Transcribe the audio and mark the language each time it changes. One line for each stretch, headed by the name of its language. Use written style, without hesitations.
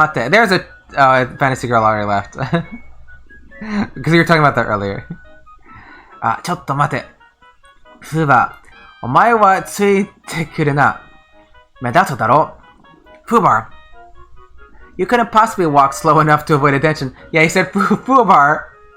English: There's a fantasy girl already left. Because you were talking about that earlier.
Japanese: ちょっと待て。フーバー、お前はついてくるな。目立つだろ。フーバー。
English: You couldn't possibly walk slow enough to avoid attention. Yeah, he said Fubar.